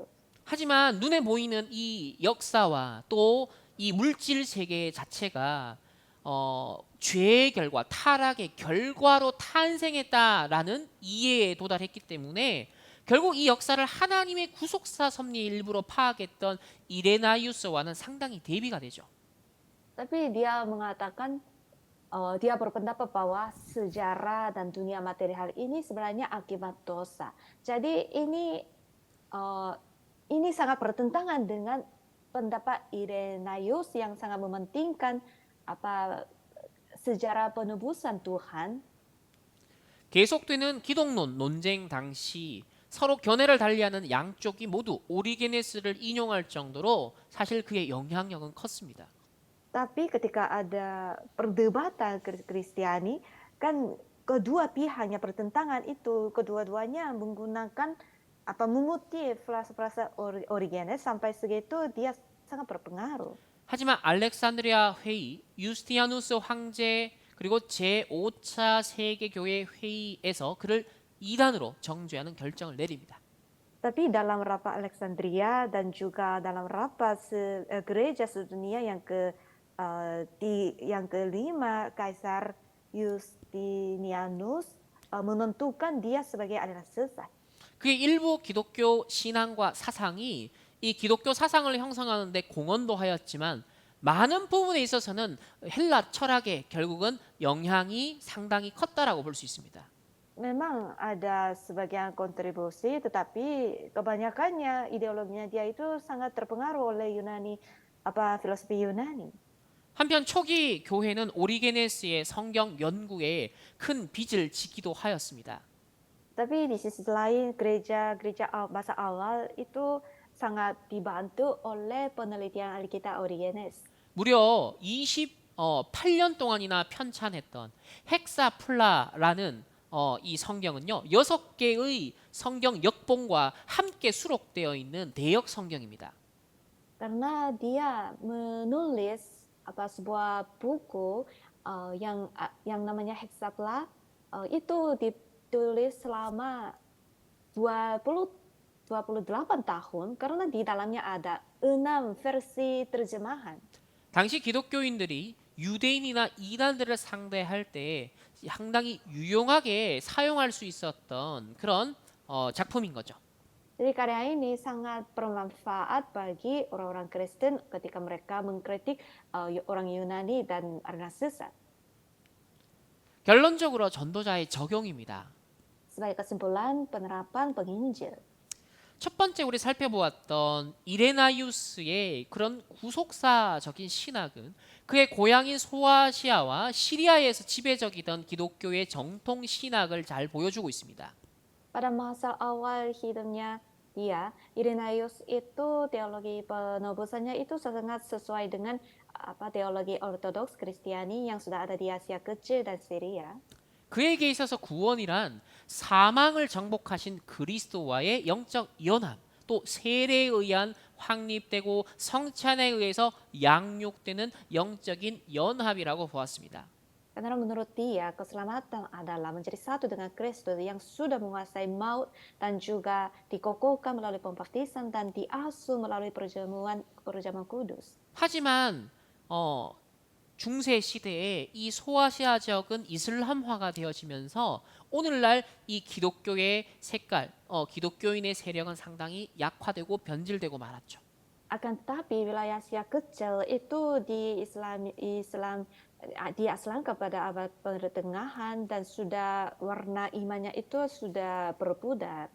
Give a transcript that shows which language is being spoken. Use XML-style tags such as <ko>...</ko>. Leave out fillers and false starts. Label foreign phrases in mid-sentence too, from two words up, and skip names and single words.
<ko>하지만 눈에 보이는 이 역사와 또 이 물질 세계 자체가 죄의 결과, 타락의 결과로 탄생했다라는 이해에 도달했기 때문에 결국 이 역사를 하나님의 구속사 섭리의 일부로 파악했던 이레나이우스와는 상당히 대비가 되죠.</ko> <id>Tapi dia mengatakan dia berpendapat bahwa sejarah dan dunia material ini sebenarnya akibat dosa. Jadi ini sangat bertentangan dengan pendapat Irenaius yang sangat mementingkan sejarah penebusan Tuhan.</id> <ko>계속되는 기독론 논쟁 당시 서로 견해를 달리하는 양쪽이 모두 오리게네스를 인용할 정도로 사실 그의 영향력은 컸습니다.</ko> <id>Tapi ketika ada perdebatan Kristiani, kan kedua pihaknya pertentangan itu, kedua-duanya menggunakan mengutip frasa-frasa Origenes sampai segitu dia sangat berpengaruh.</id> <ko>하지만 알렉산드리아 회의, 유스티아누스 황제 그리고 제5차 세계교회 회의에서 그를 이단으로 정죄하는 결정을 내립니다.</ko> <id>Tapi dalam rapat Alexandria dan juga dalam rapat gereja sedunia yang kelima, Kaisar Justinianus menentukan dia sebagai adalah sesat.</id> <ko>그의 일부 기독교 신앙과 사상이 이 기독교 사상을 형성하는 데 공헌도 하였지만 많은 부분에 있어서는 헬라 철학의 결국은 영향이 상당히 컸다라고 볼 수 있습니다.</ko> <id>Memang ada sebagian kontribusi, tetapi kebanyakannya ideologinya dia itu sangat terpengaruh oleh filosofi Yunani.</id> <ko>한편 초기 교회는 오리게네스의 성경 연구에 큰 빚을 지기도 하였습니다.</ko> <id>Tapi di sisi lain gereja masa awal itu sangat dibantu oleh penelitian Alkitab Origenes.</id> <ko>무려 28년 동안이나 편찬했던 헥사플라라는 이 성경은요 6개의 성경 역본과 함께 수록되어 있는 대역 성경입니다.</ko> <id>Karena dia menulis sebuah buku yang namanya Hexapla, itu ditulis selama 28 tahun karena di dalamnya ada 6 versi terjemahan.</id> <ko>당시 기독교인들이 유대인이나 이단들을 상대할 때 상당히 유용하게 사용할 수 있었던 그런 작품인 거죠.</ko> <id>Jadi karya ini sangat bermanfaat bagi orang-orang Kristen ketika mereka mengkritik orang Yunani dan aliran sesat.</id> <ko>결론적으로 전도자의 적용입니다.</ko> <id>Sebagai kesimpulan, penerapan penginjil.</id> <ko>첫 번째 우리 살펴보았던 이레나이우스의 그런 구속사적인 신학은 그의 고향인 소아시아와 시리아에서 지배적이던 기독교의 정통 신학을 잘 보여주고 있습니다.</ko> <id>Pada masa awal hidupnya dia, Irenaeus itu teologi penebusannya itu sangat sesuai dengan teologi ortodoks Kristiani yang sudah ada di Asia Kecil dan Syria.</id> <ko>그에게 있어서 구원이란 사망을 정복하신 그리스도와의 영적 연합, 또 세례에 의한 확립되고 성찬에 의해서 양육되는 영적인 연합이라고 보았습니다.</ko> <id>Karena menurut dia, keselamatan adalah menjadi satu dengan Kristus yang sudah menguasai maut dan juga dikokohkan melalui pembaptisan dan diasuh melalui perjamuan kudus.</id> <ko>하지만 중세 시대에 이 소아시아 지역은 이슬람화가 되어지면서 오늘날 이 기독교의 색깔, 기독교인의 세력은 상당히 약화되고 변질되고 말았죠.</ko> <id>Akan tetapi wilayah Asia Kecil itu Islam kepada abad pertengahan dan sudah warna imannya itu sudah berpudar.</id>